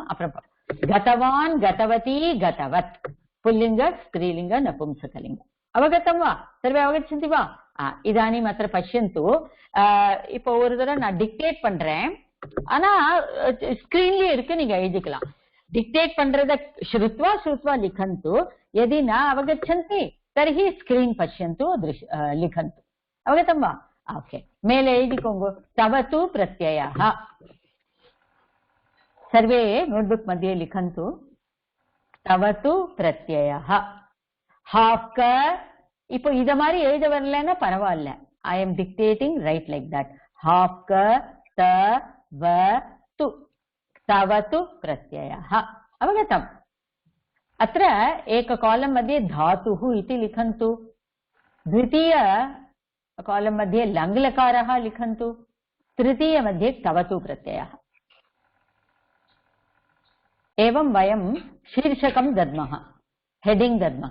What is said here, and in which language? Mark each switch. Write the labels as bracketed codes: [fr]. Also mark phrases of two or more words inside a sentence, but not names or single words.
[sa] அப்புறம் गतवान्, गतवती, गतवत्, पुल्लिङ्ग, स्त्रीलिङ्ग, नपुंसकलिङ्ग. अवगतं वा? सर्वे अवगच्छन्ति वा? इदानी मात्र पश्यन्तु. [ta] இப்போ ஒரு தடவை நான் டிக்டேட் பண்றேன், ஆனா ஸ்கிரீன்லயே இருக்கு, நீங்க எழுதிக்கலாம். [sa] डिक्टेट पண்றத श्रुत्वा श्रुत्वा लिखन्तु, यदि न अवगच्छन्ति तर्हि स्क्रीन पश्यन्तु, लिखन्तु. अवगतं वा? ओके, मेले एळिकोंगो. तवतु प्रत्ययः. सर्वे नोटबुक मध्ये लिखन्तु. तवतु प्रत्ययः. [ta] हाफ क இப்போ இத மாதிரி எழுத வரலன்னா பரவாயில்லை. [en] I am dictating right like that. [sa] हाफ क त व तु. तवतु प्रत्ययः. अवगतम्? अत्र एक कॉलम मध्ये धातुः इति लिखन्तु. द्वितीय कॉलम मध्ये लङ्लकारः लिखन्तु. तृतीय मध्ये तवतु प्रत्ययः. एवं वयं शीर्षकं दद्मः, हेडिंग दद्मः.